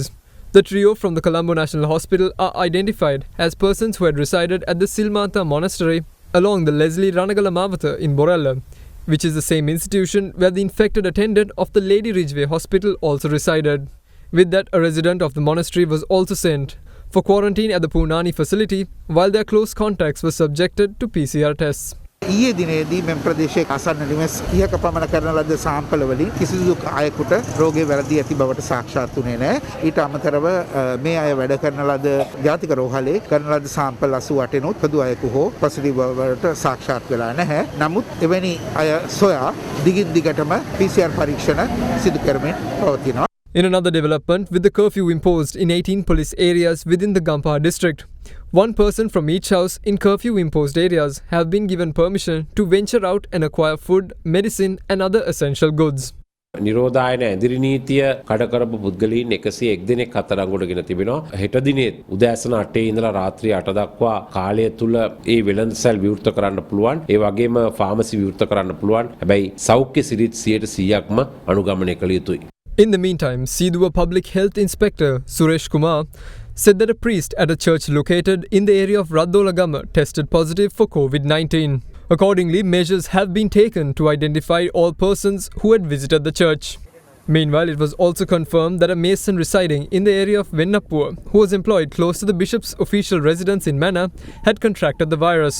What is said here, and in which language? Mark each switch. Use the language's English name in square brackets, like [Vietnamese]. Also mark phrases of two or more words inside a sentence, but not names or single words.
[English] The trio from the Colombo National Hospital are identified as persons who had resided at the Silmata Monastery along the Leslie Ranagala Mavata in Borella, which is the same institution where the infected attendant of the Lady Ridgeway Hospital also resided. With that, a resident of the monastery was also sent for quarantine at the Poonani facility, while their close contacts were subjected to PCR tests. [Sinhala] ඊයේ දිනේදී මෙම ප්‍රදේශයේ ආසන්න නිවෙස් 30ක පමණ කරන ලද සාම්පල වලින් කිසිදු අයෙකුට රෝගය වැළඳී ඇති බවට සාක්ෂාත් වුණේ නැහැ. ඊට අමතරව මේ අය වැඩ කරන ලද ජාතික රෝහලේ කරන ලද සාම්පල් 88 නුත් පොදු අයෙකු හෝ පොසිටිව් බවට සාක්ෂාත් වෙලා නැහැ. නමුත් එවැනි අය සොයා දිගින් දිගටම PCR පරීක්ෂණ සිදු කරමින් පවතිනවා. [English] In another development, with the curfew imposed in 18 police areas within the Gampaha district, 1 person from each house in curfew-imposed areas have been given permission to venture out and acquire food, medicine and other essential goods. [Sinhala] නිරෝධායන ඇඳිරි නීතිය කඩ කරපු පුද්ගලයන් 101 දෙනෙක් අත්අඩංගුවටගෙන තිබෙනවා. හෙට දිනේ උදෑසන 8 ඉඳලා රාත්‍රී 8 දක්වා කාලය තුල ඒ වෙළඳසැල් විවෘත කරන්න පුළුවන්. ඒ වගේම ෆාමසි විවෘත කරන්න පුළුවන්. හැබැයි සෞඛ්‍ය සිරිත් 100%ක්ම අනුගමනය කළ යුතුයි. [English] In the meantime, Siduwa Public Health Inspector Suresh Kumar said that a priest at a church located in the area of Raddolagama tested positive for COVID-19. Accordingly, measures have been taken to identify all persons who had visited the church. Meanwhile, it was also confirmed that a mason residing in the area of Vennappur, who was employed close to the bishop's official residence in Mannar, had contracted the virus.